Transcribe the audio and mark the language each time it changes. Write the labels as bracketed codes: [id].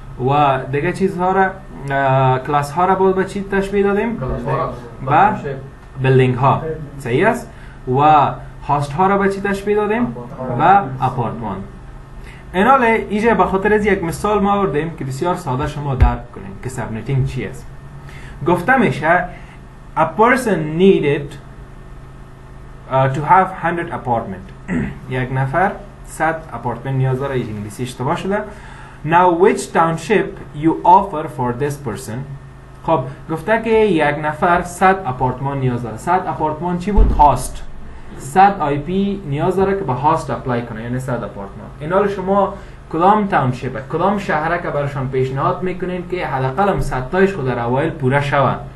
[fa] و دیگه چیزها را، کلاس ها را باید به چی تشبیه دادیم؟ به بیلدینگ ها. صحیح است. و هاست ها را به چی تشبیه دادیم؟ به اپارتمان. اینال اینجا به خاطر از یک مثال ما آوردیم که بسیار ساده شما درک کنیم که سابنتینگ چی است. گفته میشه [en] a person needed to have 100 apartment. [fa] یک نفر 100 اپارتمنت نیاز داره. انگلیسی اشتباه شده. [en] Now which township you offer for this person. [fa] خب گفته که یک نفر 100 اپارتمان نیاز داره. 100 اپارتمان چی بود؟ هاست. 100 IP نیاز داره که به هاست اپلای کنه، یعنی 100 اپارتمان. اینال شما کدام تاونشیپ، کدام شهره که براشون پیشنهاد میکنین که حداقل هم 100 تایش خود در اوایل پوره شوه.